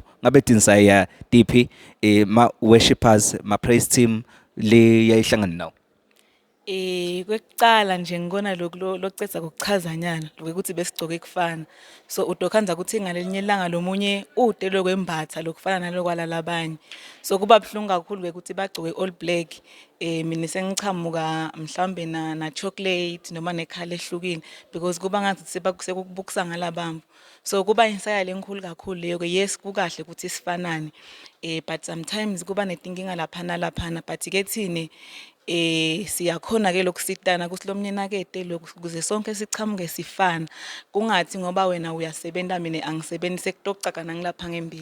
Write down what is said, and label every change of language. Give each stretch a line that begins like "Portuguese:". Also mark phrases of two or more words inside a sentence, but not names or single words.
Swati: Ngabe tinsaya tiphi ma worshipers, ma
English: praise team
Swati: le yayihlangana nawo? Kwekucala nje ngikona lokucetha kokuchazanyana ukuthi besigcoke kufana. So udokhanza ukuthi ngalenye ilanga lomunye ude lokwembatha lokufana nalokwala labanye. So kuba buhlungu kakhulu ukuthi bagcoke
English: all black.
Swati: Mina sengichamuka mhlambe na chocolate noma nekhala ehlukile because kuba ngathi sekukubukisa ngalabamvu. So kuba insaya lenkulu kakhulu leyo ke. Yes, kukahle ukuthi sifanane.
English: But sometimes
Swati: kuba netinkinga laphana but ke thine siyakhona ke lokusitana ukuthi lomnyenakede ukuze sonke sichamuke sifana, kungathi ngoba wena uyasebenza mina angisebenzi sekutocaka ngilapha ngempilo.